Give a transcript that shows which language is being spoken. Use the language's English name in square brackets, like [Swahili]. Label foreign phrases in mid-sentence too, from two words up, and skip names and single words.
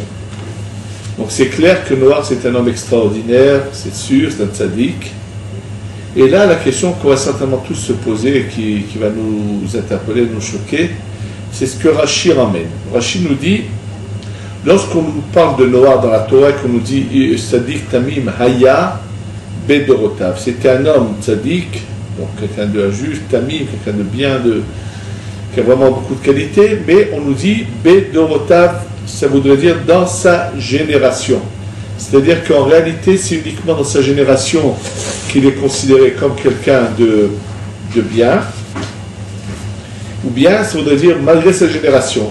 [French] Donc c'est clair que Noach c'est un homme extraordinaire, c'est sûr, c'est un tzaddik. Et là, la question qu'on va certainement tous se poser et qui va nous interpeller, nous choquer, c'est ce que Rashi ramène. Rashi nous dit, lorsqu'on nous parle de Noach dans la Torah, qu'on nous dit [Hebrew] צדיק תמים היה בדורותיו, [French] c'était un homme tzaddik, donc quelqu'un de juste, tamim, quelqu'un de bien, qui a vraiment beaucoup de qualités, mais on nous dit bedorotav, ça voudrait dire dans sa génération. C'est-à-dire qu'en réalité, c'est uniquement dans sa génération qu'il est considéré comme quelqu'un de bien, ou bien, ça voudrait dire malgré sa génération.